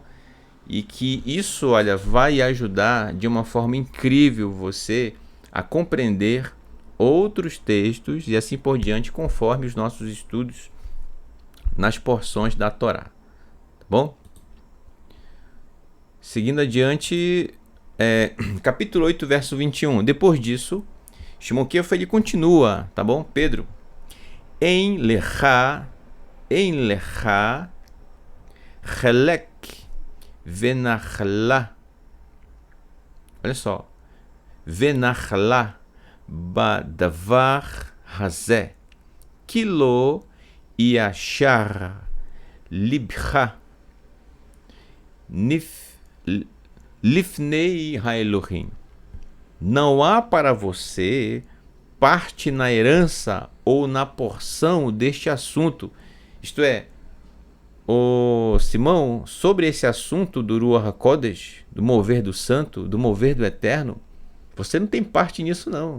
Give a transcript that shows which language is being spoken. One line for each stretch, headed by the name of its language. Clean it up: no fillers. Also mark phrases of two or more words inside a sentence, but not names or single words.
Portuguese: E que isso, olha, vai ajudar de uma forma incrível você a compreender outros textos e assim por diante, conforme os nossos estudos nas porções da Torá, tá bom? Seguindo adiante, capítulo 8, verso 21. Depois disso, Shimon Kefa, ele continua, tá bom? Pedro,
Hebrew: אין לך חלק ונחלה.
Portuguese: Olha só.
Hebrew: ונחלה בדבר הזה. כי לא ישר לבך לפני האלוהים.
Portuguese: Não há para você parte na herança ou na porção deste assunto. Isto é, Simão, sobre esse assunto do
Hebrew: רוח הקודש,
Portuguese: do mover do santo, do mover do eterno, você não tem parte nisso, não.